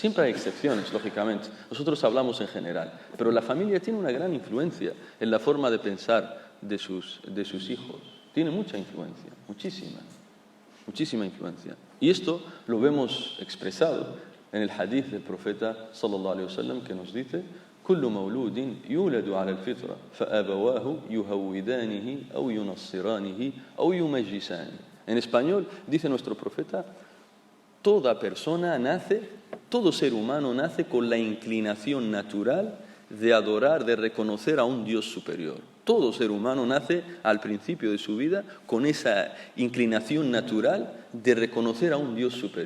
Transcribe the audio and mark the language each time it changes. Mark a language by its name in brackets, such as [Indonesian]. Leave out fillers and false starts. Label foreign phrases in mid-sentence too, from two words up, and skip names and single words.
[Spanish] Siempre hay excepciones, lógicamente. Nosotros hablamos en general, pero la familia tiene una gran influencia en la forma de pensar de sus hijos. Tiene mucha influencia, muchísima influencia. Y esto lo vemos expresado en el hadith del profeta [Arabic] صلى الله عليه وسلم, [Spanish] que nos dice: [Arabic] كل مولود يولد على الفطرة فأبواه يهودانه أو ينصرانه أو يمجسانه. [Spanish] En español dice nuestro profeta: toda persona nace, todo ser humano nace con la inclinación natural de adorar, de reconocer a un Dios superior. Todo ser humano nace al principio de su vida con esa inclinación natural de reconocer a un Dios superior.